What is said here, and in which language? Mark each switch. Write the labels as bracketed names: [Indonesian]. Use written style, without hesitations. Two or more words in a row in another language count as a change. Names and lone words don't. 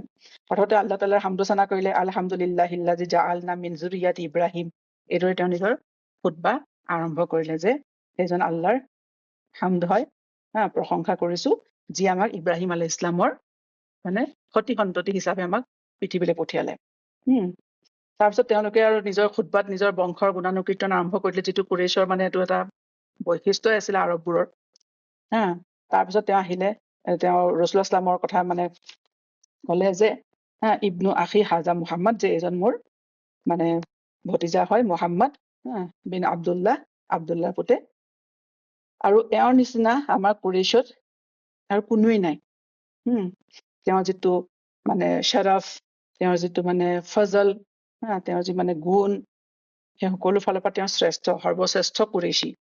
[Assamese] প্ৰথমতে [Arabic] الله تعالى [Assamese] হামদ সানা কৰিলে, [Arabic] الحمد لله الذي جعلنا من ذرية إبراهيم, [Assamese] এইদৰে তেওঁ নিজৰ খুতবা আৰম্ভ কৰিলে যে সেইজন আল্লাহৰ হামদ হয়, প্ৰশংসা কৰিছো, যি আমাক ইব্ৰাহিম [Arabic] عليه السلام [Assamese] মানে সতি সন্ততি হিচাপে আমাক পৃথিৱীলৈ পঠিয়ালে। তাৰপিছত তেওঁলোকে আৰু নিজৰ খুতবাত নিজৰ বংশৰ গুণানুকীৰ্তন আৰম্ভ কৰিলে, যিটো কুৰেইছৰ মানে এইটো এটা বৈশিষ্ট্যই আছিলে আৰববোৰৰ। তাৰপিছত তেওঁ আহিলে, তেওঁ [Arabic] رسول الله صلى الله [Assamese] কথা মানে ক'লে যে [Arabic] ابن أخي هذا محمد, [Assamese] যে এজন মোৰ মানে ভতিজা হয় মুহাম্মদ বিন আব্দুল্লাহ পুতে, আৰু এওঁৰ নিচিনা আমাৰ কুৰেইছত আৰু কোনোৱেই নাই। তেওঁৰ যিটো মানে শ্বাৰাফ, তেওঁৰ যিটো মানে ফজল, তেওঁৰ যি মানে গুণ, সেই সকলো ফালৰ পৰা তেওঁ শ্ৰেষ্ঠ, সৰ্বশ্ৰেষ্ঠ কুৰেইশী।